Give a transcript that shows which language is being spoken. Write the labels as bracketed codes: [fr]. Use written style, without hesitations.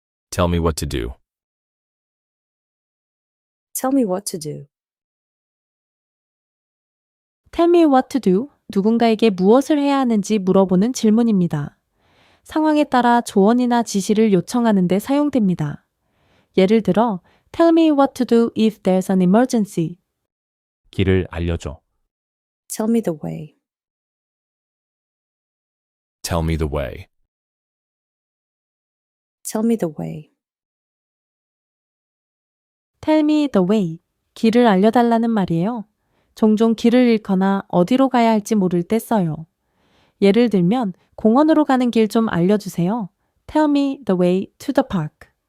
[en] Tell me what to do. Tell me what to do. Tell me what to do. [ko] 누군가에게 무엇을 해야 하는지 물어보는 질문입니다. 상황에 따라 조언이나 지시를 요청하는 데 사용됩니다. 예를 들어 [en] Tell me what to do if there's an emergency. [ko] 길을 알려줘. [en] Tell me the way. Tell me the way. Tell me the way. Tell me the way. [ko] 길을 알려달라는 말이에요. 종종 길을 잃거나 어디로 가야 할지 모를 때 써요. 예를 들면 공원으로 가는 길 좀 알려주세요. [en] Tell me the way to the park.